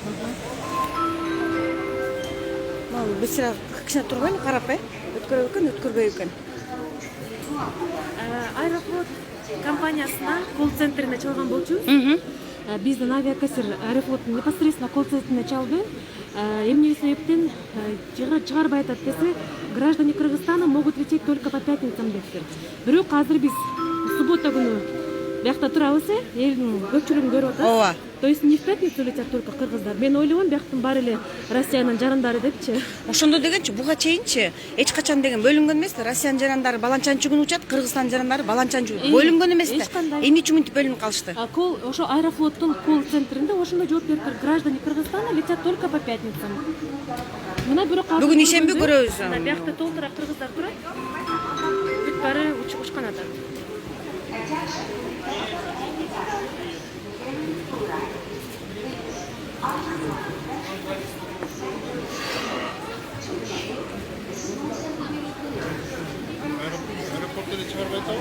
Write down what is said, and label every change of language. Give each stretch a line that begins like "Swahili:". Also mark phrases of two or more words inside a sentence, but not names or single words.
Kyrgyz: Биз сразу кичине турбайбы, карап, өткөрөбү экен, өткөрбөйбү экен. Аэрофлот компаниясына колл-центрине чалган болчубуз. Биздин авиакассир Аэрофлоттун непосредственно колл-центрине чалды. Эмне себептен чыгарбай атат десе,
Russian: граждане Кыргызстана могут лететь только по пятницам дептир.
Kyrgyz: Бирок азыр биз суббота күнү биякта турабыз, элдин көпчүлүгүн көрүп атат. Ооба.
Russian: То есть не в пятницу летят только кыргыздар.
Kyrgyz: Мен ойлогом, бияктын баары эле Россиянын жарандары депчи. Ошондо дегенчи буга чейинчи эч качан деген бөлүнгөн эмес да. Россиянын жарандары баланчанчы күнү учат, Кыргызстандын жарандары баланчанчы күнү бөлүнгөн эмес да. Эмне үчүн мынтип бөлүнүп калышты? Ошо Аэрофлоттун колл-центринде ошондой жооп берип тур.
Russian: Граждане Кыргызстана летят только по пятницам.
Kyrgyz: Мына бирок Бүгүн ишемби көрөбүз. Биякта толтура кыргыздар турат. Бүт баары учкан атат. Аэропортта чыгарбай атабы?